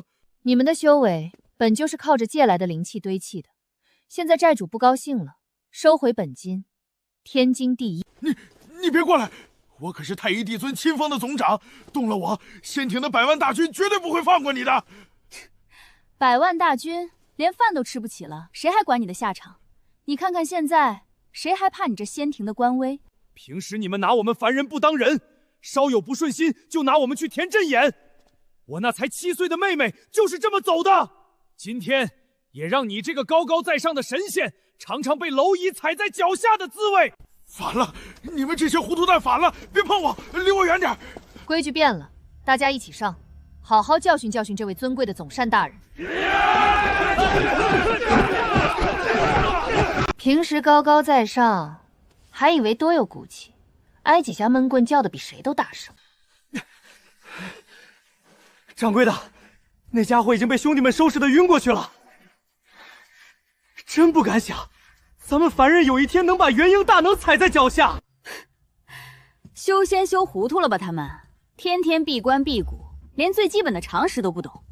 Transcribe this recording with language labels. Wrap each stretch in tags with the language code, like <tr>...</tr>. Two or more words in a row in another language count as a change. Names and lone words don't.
<zh>你們的修為本就是靠着借來的靈氣堆砌的，現在債主不高興了，收回本金，天經地義。你別過來！我可是太一帝尊親封的總長，動了我，仙庭的100萬大軍絕對不會放過你的。 100萬大軍連飯都吃不起了，誰還管你的下場？你看看現在，誰還怕你這仙庭的官威？平時你們拿我們凡人不當人，稍有不順心就拿我們去填陣眼。我那才7歲的妹妹就是這麼走的。今天也讓你這個高高在上的神仙嘗嘗被螻蟻踩在腳下的滋味。反了！你們這些糊塗蛋反了！別碰我，離我遠點！規矩變了，大家一起上，好好教訓教訓這位尊貴的總膳大人。平時高高在上，還以為多有骨氣，挨幾下悶棍叫的比誰都大聲。掌櫃的，那家伙已經被兄弟們收拾的暈過去了。真不敢想，咱們凡人有一天能把元嬰大能踩在腳下。修仙修糊塗了吧？他們天天闭關辟谷，連最基本的常識都不懂。</zh>